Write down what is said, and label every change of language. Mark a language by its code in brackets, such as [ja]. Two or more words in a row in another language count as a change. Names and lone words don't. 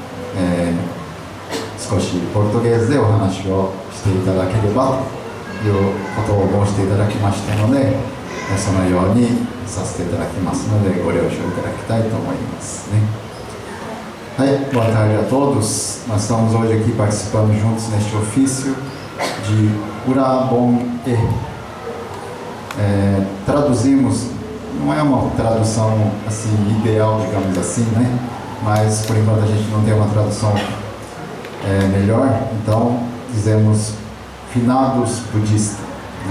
[ja] 少しポルトゲーズでお話をしていただければということを申していただきましたので、そのようにさせていただきますのでご了承いただきたいと思いますね。 [pt] はい、boa tarde a todos. Nós estamos hoje aqui participando juntos neste ofício de Urabon-e. Traduzimos, não é uma tradução assim ideal, digamos assim, né? Mas por enquanto a gente não tem uma tradução melhor, então dizemos finados budistas, né?